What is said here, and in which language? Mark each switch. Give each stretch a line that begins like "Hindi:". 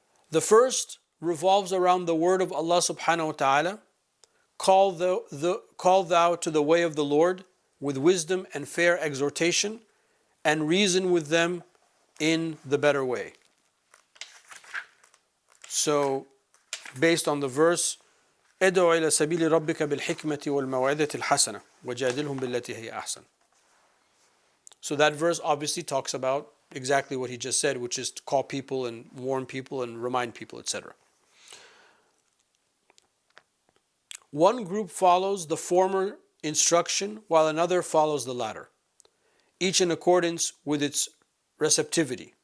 English: The first revolves around the word of Allah subhanahu wa ta'ala, call thou to the way of the Lord with wisdom and fair exhortation, and reason with them in the better way. So, based on the verse,
Arabic: ادعو إلى سبيل ربك بالحكمة والموعظة الحسنة وجادلهم بالتي هي أحسن.
English: So that verse obviously talks about exactly what he just said, which is to call people and warn people and remind people, etc. One group follows the former instruction while another follows the latter, each in accordance with its receptivity.